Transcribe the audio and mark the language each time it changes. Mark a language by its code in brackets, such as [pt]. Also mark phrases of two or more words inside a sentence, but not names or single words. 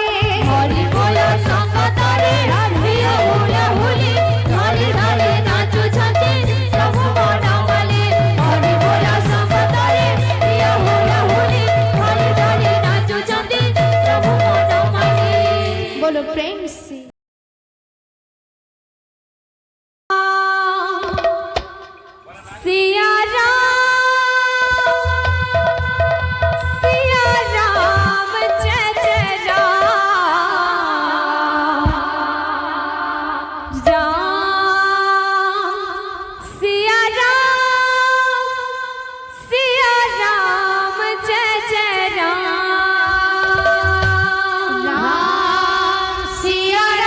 [or] ହରି ବୋଲ ସଂକଟରେ ହିଅ ହୁଲାହୁଲି, ଧରି ଧରି ନାଚୁଛନ୍ତି ପ୍ରଭୁ ବନମାଳୀ। ହରି ବୋଲ ସଂକଟରେ ହିଅ ହୁଲାହୁଲି, ଧରି ଧରି ନାଚୁଛନ୍ତି ପ୍ରଭୁ ବନମାଳୀ। [hi] बोलो प्रेम से। सिया राम जय जय राम, सिया राम जय जय राम, सिया